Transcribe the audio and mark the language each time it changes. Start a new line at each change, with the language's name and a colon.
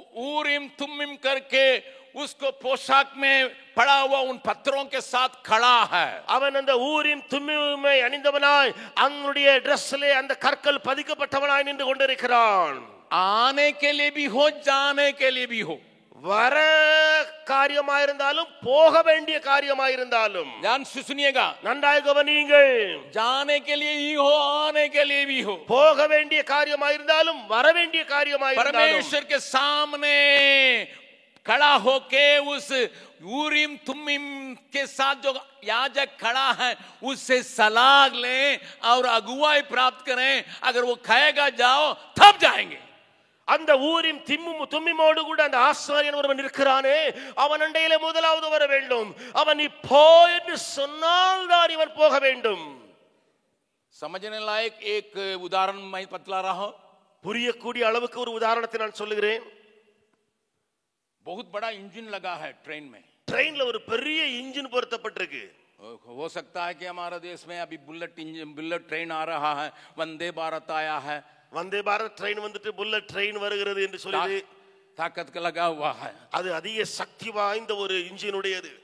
Hindi: ஊரிம் தும்மிம் करके उसको पोशाक में पड़ा हुआ उन पत्थरों के साथ खड़ा है.
Tamil: அவன் அந்த ஊரிம் தும்மிமை அணிந்தவனாய் அவனுடைய ட்ரெஸ்ஸிலே அந்த கற்கள் பதிக்கப்பட்டவனாய் நின்று கொண்டிருக்கிறான்.
Hindi: आने के लिए भी हो, जाने के लिए भी हो.
Tamil: வர காரியமாயிருந்தாலும் போக வேண்டிய காரியமாயிருந்தாலும்
Hindi: ध्यान से सुनिएगा,
Tamil: நன்றாய் கவனியுங்கள்.
Hindi: जाने के लिए ही हो, आने के लिए भी हो.
Tamil: போக வேண்டிய காரியமாயிருந்தாலும் வர வேண்டிய காரியமாயிருந்தாலும்
Hindi: परमेश्वर के सामने खड़ा होके उस ऊरीम तुमीम के साथ जो याजक खड़ा है उससे सलाह लें और अगुवाई प्राप्त करें. अगर वो कहेगा जाओ तब जाएंगे.
Tamil: அந்த ஊரிம் தும்மிமோடு கூட அந்த ஆசாரியன் ஒருவன் இருக்கிறானே, அவன் அண்டையிலே முதலாவது வர வேண்டும். அவன் நீ போ என்று சொன்னால் தான் இவன் போக வேண்டும்.
Hindi: समझने लायक एक उदाहरण मैं बतला रहा हूं.
Tamil: புரியக்கூடிய அளவுக்கு ஒரு உதாரணத்தை நான் சொல்லுகிறேன்.
Hindi: बहुत बड़ा इंजन लगा है ट्रेन में.
Tamil: ट्रेनல ஒரு பெரிய இன்ஜின் பொருத்தப்பட்டிருக்கு.
Hindi: हो सकता है कि हमारे देश में अभी बुलेट ट्रेन आ रहा है, वंदे भारत आया है. वंदे भारत ट्रेन
Tamil: வந்துட்டு
Hindi: बुलेट ट्रेन
Tamil: வருகிறது என்று சொல்லுது.
Hindi: ताकत का लगा हुआ है.
Tamil: அது அதிக சக்தி வாய்ந்த ஒரு இன்ஜின் உடையது.